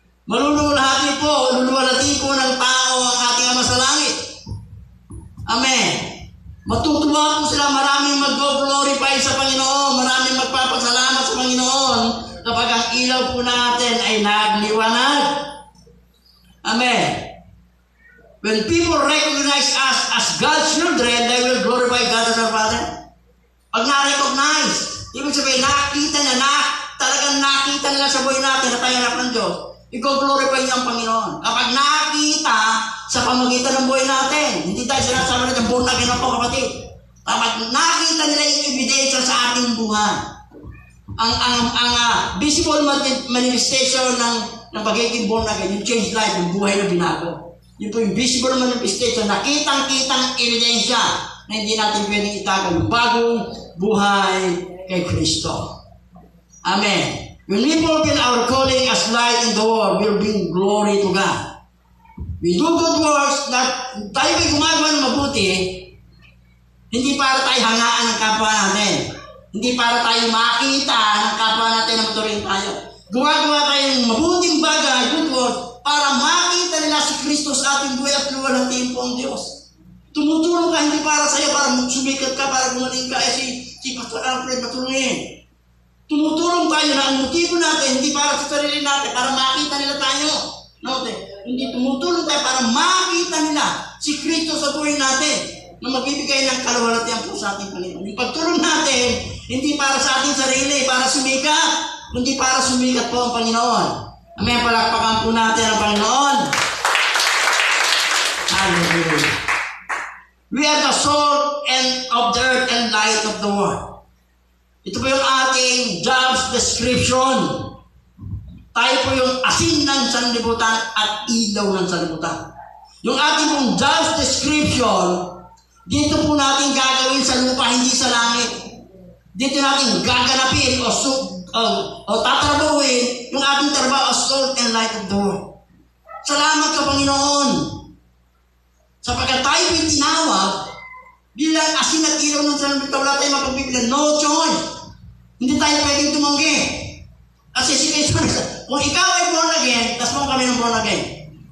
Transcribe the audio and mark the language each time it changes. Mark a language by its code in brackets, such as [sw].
[tl] Maluluwalhati po ng tao ang ating Ama sa langit. Amen. Matutuwa po sila, maraming mag-glorify sa Panginoon, maraming magpapasalamat sa Panginoon kapag ang ilaw po natin ay nagliwanag. Amen. [en] When people recognize us as God's children, they will glorify God as our Father. [tl] Pag na-recognize, ibig sabihin, talagang nakita nila sa buhay natin na tayo anak ng Diyos, i-glorify niya ang Panginoon. Kapag nakita sa pamagitan ng buhay natin, hindi tayo sinasabi natin, born again ako kapatid. Kapag nakita nila yung ebidensya sa ating buhay, ang visible manifestation ng pagiging born again, yung change life, yung buhay na binago. Yun po yung visible manifestation, nakitang-kitang ebidensya na hindi natin pwedeng itagal yung bagong buhay kay Kristo. Amen. [en] When we fulfill our calling as light in the world, we'll bring glory to God. We do good works [tl] na tayo ay gumagawa ng mabuti, hindi para tayo hangaan ng kapwa natin. Hindi para tayo makita ng kapwa natin na maturing tayo. Gumagawa tayo ng mabuting bagay, good works, para makita nila si Kristo sa ating buhay at luwalhatiin po ang Diyos. Tumutulong ka hindi para sa'yo, para sumikat ka, para gumaling ka. Si Pastor Alfred matulungin. Tumutulong tayo na ang motibo natin, hindi para sa sarili natin, para makita nila tayo. Note, hindi tumutulong tayo para makita nila si Kristo sa buhay natin na magbibigay ng kaluwalhatian po sa ating Panginoon. Yung pagtulong natin, hindi para sa ating sarili, para sumikat, kundi para sumikat po ang Panginoon. Amen, palakpakan po natin ang Panginoon. Hallelujah. [en] We are the salt of the earth and light of the world. [tl] Ito po yung ating jobs description. Tayo po yung asin ng sanlibutan at ilaw ng sanlibutan. Yung ating pong jobs description, dito po natin gagawin sa lupa, hindi sa langit. Dito natin gaganapin o tatrabuhin yung ating trabaho [en] as salt and light of the world. [tl] Salamat ka, Panginoon. Sapagkat tayo po'y tinawag bilang asin at ilaw ng sanlibutan, wala tayong mapagbibilan. [en] No choice. [tl] Hindi tayo pwedeng tumanggi. Kasi si Kristo, kung ikaw ay born again, tas mo kami ng born again.